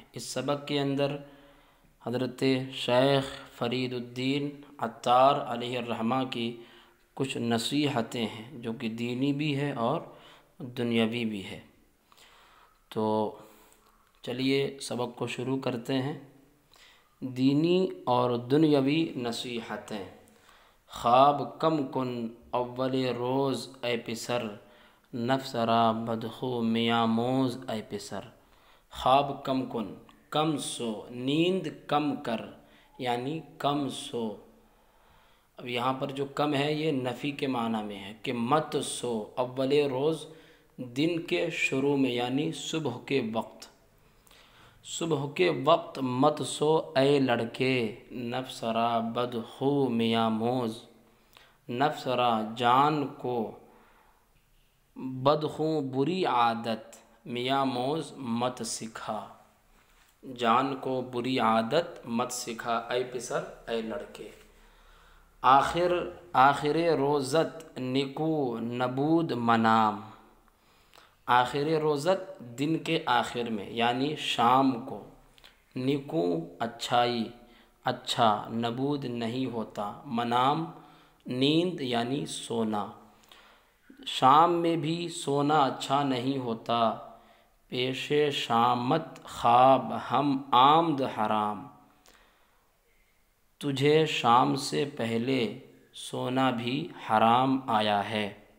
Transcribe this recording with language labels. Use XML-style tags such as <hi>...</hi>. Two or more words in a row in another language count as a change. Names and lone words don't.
<ur>اس سبق کے اندر حضرت</ur> <fa>شیخ فرید الدین عطار</fa> <ar>علیہ الرحمہ</ar> <ur>کی کچھ نصیحتیں ہیں جو کہ دینی بھی ہے اور دنیاوی بھی ہے۔ تو چلیے سبق کو شروع کرتے ہیں۔ دینی اور دنیاوی نصیحتیں۔</ur> <fa>خواب کم کن اول روز اے پسر، نفس را بدخو میاموز اے پسر۔ خواب کم کن،</fa> <ur>کم سو، نیند کم کر یعنی کم سو۔ اب یہاں پر جو کم ہے یہ نفی کے معنی میں ہے کہ مت سو</ur> <fa>اول روز،</fa> <ur>دن کے شروع میں یعنی صبح کے وقت۔ صبح کے وقت مت سو اے لڑکے،</ur> <fa>نفس را بدخو میاموز، نفس را</fa> <ur>جان کو بدخو بری عادت، میاموز مت سکھا، جان کو بری عادت مت سکھا اے پسر اے لڑکے۔</ur> <fa>آخر روزت نکو نبود منام، آخر روزت</fa> <ur>دن کے آخر میں یعنی شام کو، نکو اچھائی، اچھا، نبود نہیں ہوتا، منام نیند یعنی سونا، شام میں بھی سونا اچھا نہیں ہوتا،</ur> <fa>پیش شامت خواب ہم آمد حرام،</fa> <ur>تجھے شام سے پہلے سونا بھی حرام آیا ہے۔</ur>